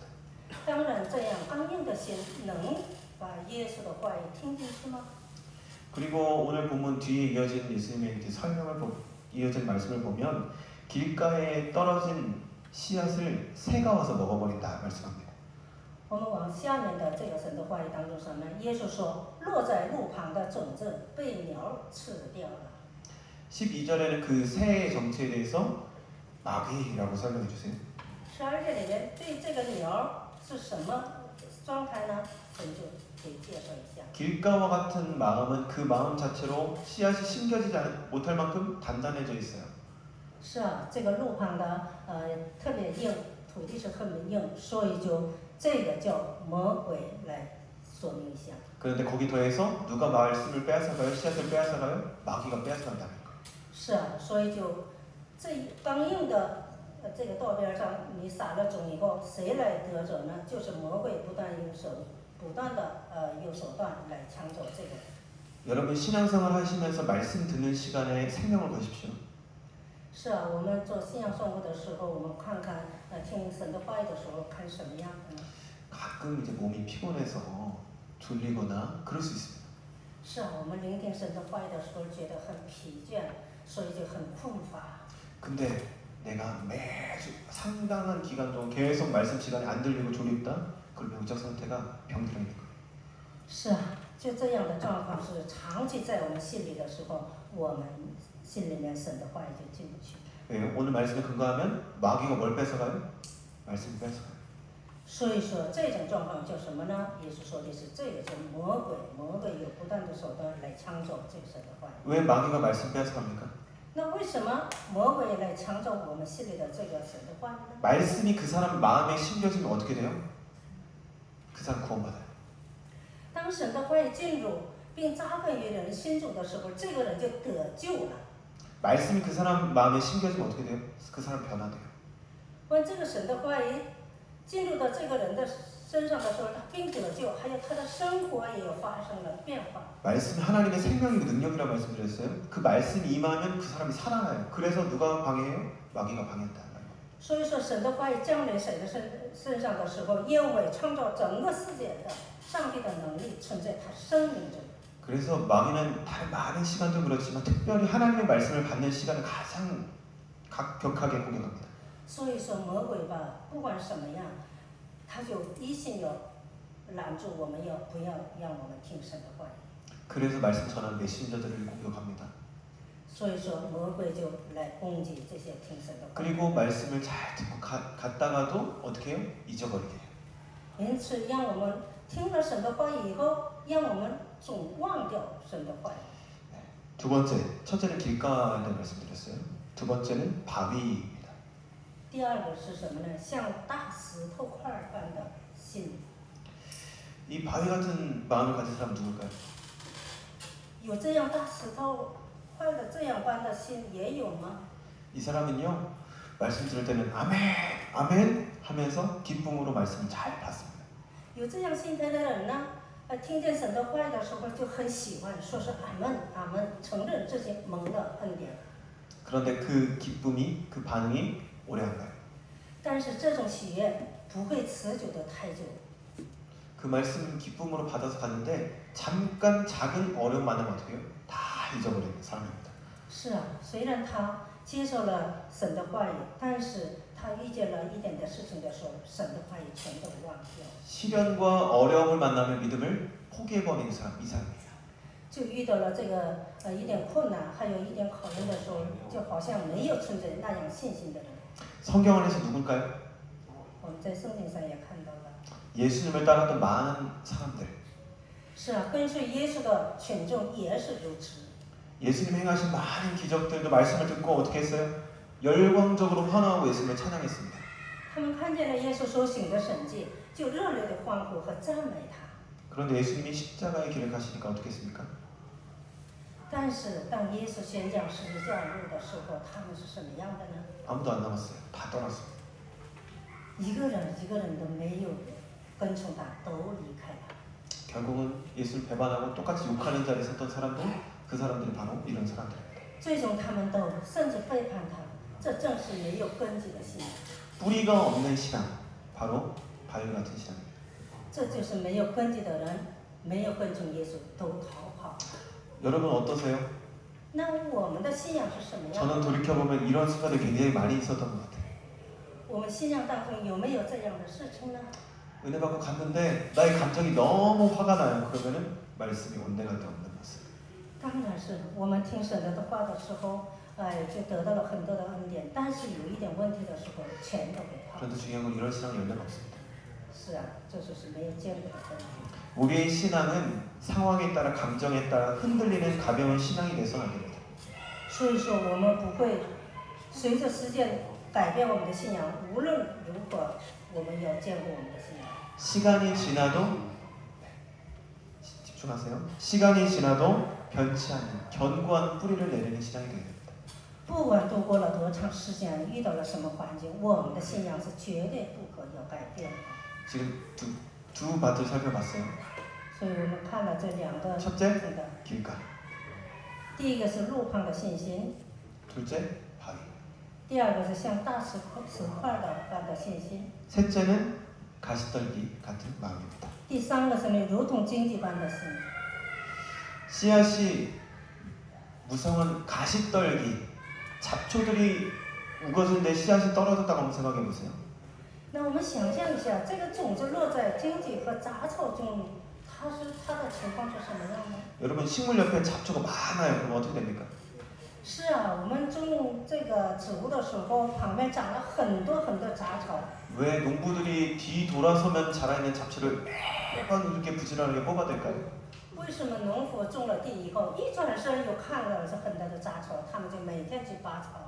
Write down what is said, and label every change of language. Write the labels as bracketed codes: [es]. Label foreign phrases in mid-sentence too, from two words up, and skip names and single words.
[zh] 当然，这样刚硬的心能把耶稣的话语听进去吗？ [ko] 그리고 오늘 본문 뒤에 이어진 예수님의 그 이어진 말씀을 보면 길가에 떨어진 씨앗을 새가 와서 먹어버린다 말씀합니다. [zh] 我们往下面的这个神的话语当中什么呢？耶稣说，落在路旁的种子被鸟吃掉了。 [ko] 12절에는 그 새의 정체에 대해서 마귀라고 설명해 주세요. [zh] 12 节里面对这个鸟是什么状态呢？神就给介绍一下。 [ko] 길가와 같은 마음은 그 마음 자체로 씨앗이 심겨지지 못할 만큼 단단해져 있어요. [zh] 是啊，这个路旁的特别硬，土地是特别硬，所以就这个叫魔鬼来说明一下。 [ko] 그런데 거기 더해서 누가 말씀을 빼앗아가요? 씨앗을 빼앗아가요? 마귀가 빼앗아간다는 거예요. [zh] 是啊，所以就这刚硬的这个道边上，你撒了种以后，谁来得着呢？就是魔鬼不断的用手段来抢走这个。 [ko] 여러분 신앙생활 하시면서 말씀 듣는 시간에 생명을 거십시오. [zh] 是啊，我们做信仰生活的时候，我们看看听神的话语的时候，看什么样的呢？ [ko] 가끔 이제 몸이 피곤해서 졸리거나 그럴 수 있습니다. [zh] 是啊，我们聆听神的话语的时候，觉得很疲倦，所以就很困乏。 [ko] 근데 내가 매주 상당한 기간 동안 계속 말씀 시간에 안 들리고 졸립다? 그럼 영적 상태가 병들어 있는 거예요. [zh] 是啊，就这样的状况是长期在我们心里的时候，我们心里面神的话语就进不去。 [ko] 왜요? 오늘 말씀에 근거하면 마귀가 뭘 뺏어가요? 말씀을 뺏어가요. [zh] 所以说这种状况叫什么呢？耶稣说的是这个叫魔鬼，魔鬼有不断的手段来抢走这个神的话语。 [ko] 왜 마귀가 말씀 뺏어갑니까? [zh] 那为什么魔鬼来抢走我们心里的这个神的话语呢？ [ko] 말씀이 그 사람 마음에 심겨지면 어떻게 돼요? 그 사람 구원받아요. [zh] 当神的话语进入并扎根于人心中的时候，这个人就得救了。 [ko] 말씀이 그 사람 마음에 심겨지면 어떻게 돼요? 그 사람 변화돼요. [zh] 问这个神的话语进入到这个人的身上的时候，他并得救，还有他的生活也有发生了变化。 [ko] 말씀 하나님의 생명이고 능력이라고 말씀드렸어요. 그 말씀이 임하면 그 사람이 살아나요. 그래서 누가 방해해요? 마귀가 방해한다. [zh] 所以说，神的话语降临谁的身上的时候，因为创造整个世界的上帝的能力存在他生命中。 [ko] 그래서 마귀는 다른 많은 시간도 그렇지만 특별히 하나님의 말씀을 받는 시간을 가장 격하게 공격합니다. [zh] 所以说，魔鬼吧，不管什么样，他就一心要拦住我们，不要让我们听神的话语。 [ko] 그래서 말씀 전한 메신저들을 공격합니다. [zh] 所以说，魔鬼就来攻击这些听神的话语。 [ko] 그리고 말씀을 잘 듣고 갔다가도 어떻게 해요? 잊어버리게 해요. [zh] 因此，让我们听了神的话语以后，让我们总忘掉神的话语。 [ko] 두 번째, 첫째는 길가에 대한 말씀드렸어요. 두 번째는 바위입니다. [zh] 第二个是什么呢？像大石头块般的心。 [ko] 이 바위 같은 마음을 가진 사람 누굴까요? [zh] 有这样大石头块的这样般的心也有吗？ [ko] 이 사람은요, 말씀 들을 때는 아멘, 아멘 하면서 기쁨으로 말씀을 잘 받습니다. [zh] 有这样心态的人呢，听见神的话语的时候就很喜欢，说是阿门阿门，承认自己蒙了恩典。 [ko] 그런데 그 기쁨이, 그 반응이 오래 안 가요. [zh] 但是这种喜悦不会持久的太久。 [ko] 그 말씀 기쁨으로 받아서 갔는데 잠깐 작은 어려움 만나면 어떻게 해요? 다 잊어버리는 사람입니다. [zh] 是啊，虽然他接受了神的话语，但是他遇见了一点的事情的时候，神的话语全都忘掉。 [ko] 시련과 어려움을 만나면 믿음을 포기해버리는 사람, 이 사람이에요. [zh] 就遇到了这个一点困难，还有一点考验的时候，就好像没有存在那样信心的人。 [ko] 성경 안에서 누굴까요? [zh] 我们在圣经上也看到了。 [ko] 예수님을 따랐던 많은 사람들. [zh] 是啊，跟随耶稣的群众也是如此。 [ko] 예수님 행하신 많은 기적들도 말씀을 듣고 어떻게 했어요? 열광적으로 환호하고 예수님을 찬양했습니다. [zh] 他们看见了耶稣所行的神迹，就热烈的欢呼和赞美他。 [ko] 그런데 예수님이 십자가의 길을 가시니까 어떻게 했습니까? [zh] 但是当耶稣宣讲十字架路的时候，他们是什么样的呢？ [ko] 아무도 안 남았어요. 다 떠났어요. [zh] 一个人都没有跟从他，都离开了。 [ko] 결국은 예수를 배반하고 똑같이 욕하는 자리에 섰던 사람들, 그 사람들이 바로 이런 사람들입니다. [zh] 最终他们都甚至背叛他，这正是没有根基的信仰。 [ko] 뿌리가 없는 신앙, 바로 바위 같은 신앙입니다. [zh] 这就是没有根基的人，没有跟从耶稣，都逃跑了。 [ko] 여러분 어떠세요? [zh] 那我们的信仰是什么样 [ko] 저는 [zh] 的？ [ko] 돌이켜보면 이런 순간들 굉장히 많이 있었던 것 같아요. [zh] 我们信仰当中有没有这样的事情呢？ [ko] 은혜 받고 갔는데 나의 감정이 너무 화가 나요. 그러면은 말씀이 온데간데 없는 모습. [zh] 当然是我们听神的话的时候，就得到了很多的恩典。但是有一点问题的时候，全都给抛。 [ko] 그런데 중요한 건 이런 신앙이 열매가 없습니다. [zh] 是啊，这就是没有坚固的根基。 [ko] 우리의 신앙은 상황에 따라 감정에 따라 흔들리는 가벼운 신앙이 돼서는 안 됩니다. [zh] 所以说，我们不会随着时间改变我们的信仰。无论如何，我们要坚固我们的信仰。 [ko] 시간이 지나도 집중하세요. 시간이 지나도 변치 않는 견고한 뿌리를 내리는 신앙이 되게 됩니다. [zh] 不管度过了多长时间，遇到了什么环境，我们的信仰是绝对不可要改变的。 [ko] 지금 두 바트 살펴봤어요. [zh] 所以我们看了这两个 [ko] 첫째 [zh] 这个， [ko] 길가, [zh] 第一个是路旁的信心， [ko] 둘째 바위, [zh] 第二个是像大石块的般的信心， [ko] 셋째는 가시떨기 같은 마음입니다. [zh] 第三个是呢如同荆棘般的心。 [ko] 씨앗이 무성한 가시떨기, 잡초들이 우거진데 씨앗이 떨어졌다고 한번 생각해 보세요. [zh] 那我们想象一下，这个种子落在荆棘和杂草中，它的情况是什么样呢？ [ko] 여러분 식물 옆에 잡초가 많아요. 그럼 어떻게 됩니까? [zh] 是啊，我们种这个植物的时候，旁边长了很多杂草。 [ko] 왜 농부들이 뒤 돌아서면 자라있는 잡초를 매번 이렇게 부지런하게 뽑아댈까요? [zh] 为什么农夫种了地以后，一转身又看到是很多的杂草，他们就每天去拔草？